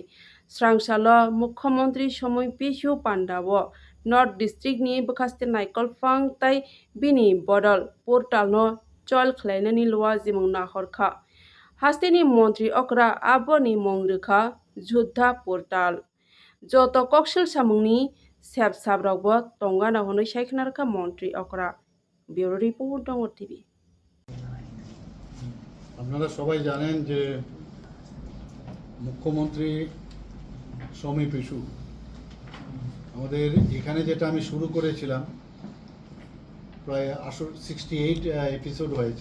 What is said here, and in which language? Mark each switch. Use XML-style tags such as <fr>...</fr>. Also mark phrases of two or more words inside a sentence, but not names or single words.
<trp>srangsalo mukhyamantri somoi pishu pandao North District ni bakaste naikol fang tai bini bodol portal no chol khlainani lwa jimong nahorkha hasteni mantri okra aboni mongrikha judha portal joto kokshil samungni sep sabrokbo tongana honoi saikhnarkha mantri okra</trp> <en>bureau report</en> <trp>dong TV</trp> <bn>আপনারা সবাই জানেন যে মুখ্যমন্ত্রী সমীপ ইস্যু আমাদের এখানে যেটা আমি শুরু করেছিলাম প্রায় 68 এপিসোড হয়েছে।</bn>